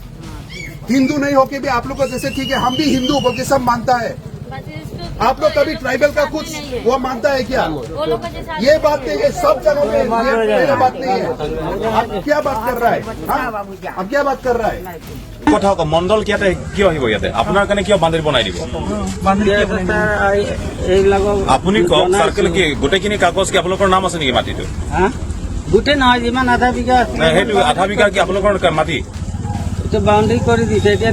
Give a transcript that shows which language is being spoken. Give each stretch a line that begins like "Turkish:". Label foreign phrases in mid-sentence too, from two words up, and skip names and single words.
Hindi: हिंदू नहीं होके भी आप लोग को जैसे ठीक है हम भी हिंदू बोल के सब मानता है। आप लोग कभी ट्राइबल का कुछ वो मानता है क्या? ये बात नहीं है, सब जगह पे ये बात नहीं है। आप क्या बात कर रहा है? आप क्या बात कर रहा है?
Assamese: কথা কওক, মণ্ডল ইয়াতে কিয় আহিব? ইয়াতে আপোনাৰ কাৰণে কিয় বাউণ্ডাৰী বনাই দিব? আপুনি কওক, চাৰ্কেল কি গোটেইখিনি কাগজ কি আপোনালোকৰ নাম আছে নেকি মাটিটো? গোটেই নহয়, যিমান আধা বিঘা আছে সেইটো আধা বিঘা কি আপোনালোকৰ মাটি? বাউণ্ডাৰী কৰি দিছে। এতিয়া